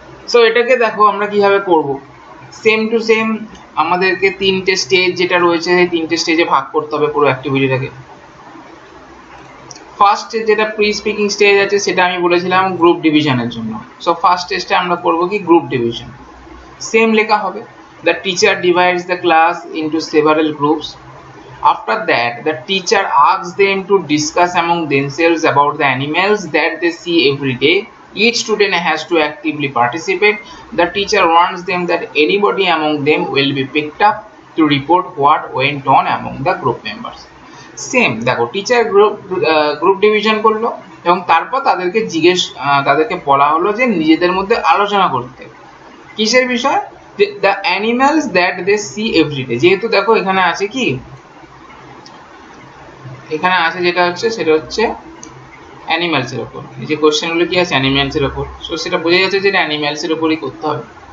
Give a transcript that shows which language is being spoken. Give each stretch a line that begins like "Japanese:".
Bangla: So এটাকে দেখো আমরা কিভাবে করব, সেম টু সেম আমাদেরকে তিনটে স্টেজ যেটা রয়েছে সেই তিনটে স্টেজে ভাগ করতে হবে পুরো অ্যাক্টিভিটিটাকে। ফার্স্ট যেটা প্রি স্পিকিং স্টেজ আছে সেটা আমি বলেছিলাম গ্রুপ ডিভিশনের জন্য। সো ফার্স্ট স্টেজটা আমরা করব কি গ্রুপ ডিভিশন, সেম লেখা হবে
English: the teacher divides the class into several groups. After that the teacher asks them to discuss among themselves about the animals that they see every day. Each student has to actively participate. The teacher warns them that anybody among them will be picked up to report what went on among the group members.
Bangla: Same দেখো teacher group division করলো এবং তারপর তাদেরকে বলা হলো যে নিজেদের মধ্যে আলোচনা করতে, কিসের বিষয়,
English: the animals that they see every day।
Bangla: যেহেতু দেখো এখানে আছে কি, এখানে আছে যেটা হচ্ছে সেটা হচ্ছে অ্যানিমালস এর উপর, এই যে কোশ্চেনগুলো কি আছে অ্যানিমালস এর উপর, সো সেটা বোঝা যাচ্ছে যে অ্যানিমালস এর উপরই করতে হবে।